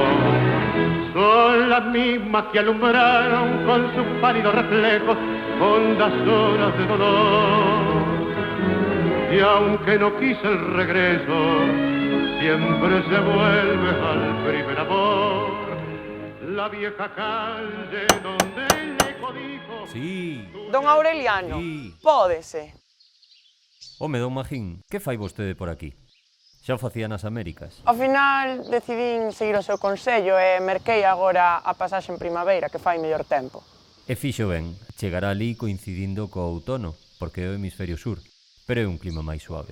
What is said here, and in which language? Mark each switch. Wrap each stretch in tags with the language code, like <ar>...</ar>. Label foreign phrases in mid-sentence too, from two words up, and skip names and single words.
<es>Son las mismas que alumbraron con sus pálidos reflejos hondas horas de dolor. Y aunque no quise el regreso, siempre se vuelve al primer amor. La vieja calle donde el eco dijo... Sí. Don Aureliano, Sí.</es> <gl>pódese. Home, don Magín, que fai vostede por aquí? Xa o facía nas Américas. Ao final decidín seguir o seu consello e merquei agora a pasaxe en primavera, que fai mellor tempo. E fixo ben, chegará ali coincidindo co outono, porque é o hemisferio sur, pero é un clima máis suave.</gl>